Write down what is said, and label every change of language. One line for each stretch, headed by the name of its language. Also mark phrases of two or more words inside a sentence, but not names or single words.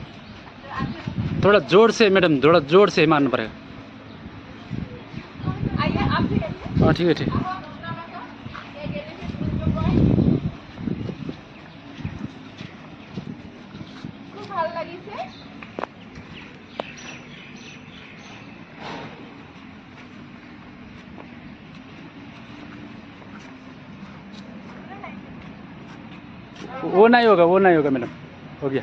Hindi: थोड़ा जोर से मैडम, थोड़ा जोर से मारना पड़ेगा। आइए
Assamese: অঁ ঠিক আছে খুব ভাল লাগিছে
Hindi: वो नहीं होगा मैडम हो गया